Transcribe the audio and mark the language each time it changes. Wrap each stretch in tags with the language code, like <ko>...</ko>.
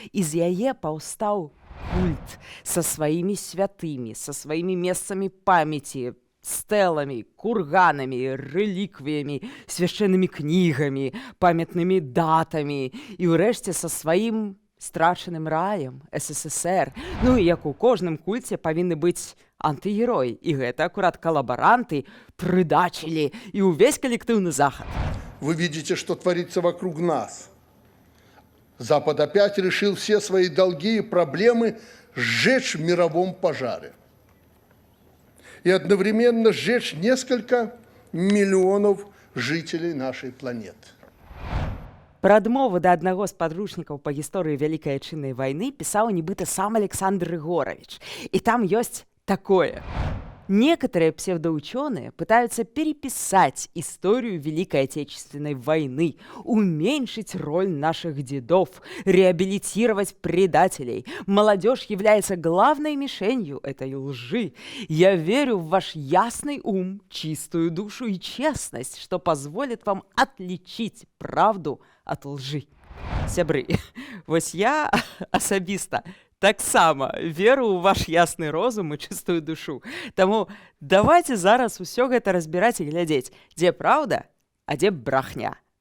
<be>І з яе паўстаў культ са сваімі святымі, са сваімі месцамі памяці, стэламі, курганамі, рэліквіямі, свяшчэннымі кнігамі, памятнымі датамі і ўрэшце са сваім страчаным раем, СССР. Ну і як у кожным кульце павінны быць антыгерой. І гэта акурат калабаранты прыдачылі і ўвесь коллективный Захад.</be> <ru>Вы видите, что творится вокруг нас. Запад опять решил все свои долги и проблемы сжечь в мировом пожаре. И одновременно сжечь несколько миллионов жителей нашей планеты.</ru> <be>Пра адмову да аднаго з падручнікаў па гісторыі Вялікай Отчыннай вайны пісаў нібыта сам Александр Егорович. И там ёсць такое.</be> <ru>Некоторые псевдоученые пытаются переписать историю Великой Отечественной войны, уменьшить роль наших дедов, реабилитировать предателей. Молодежь является главной мишенью этой лжи. Я верю в ваш ясный ум, чистую душу и честность, что позволит вам отличить правду от лжи.</ru> <be>Сябры, вось я асабіста таксама веру ў ваш ясны розум і чыстую душу. Таму давайте зараз усё гэта разбіраць і глядзець, дзе праўда, а дзе брахня.</be>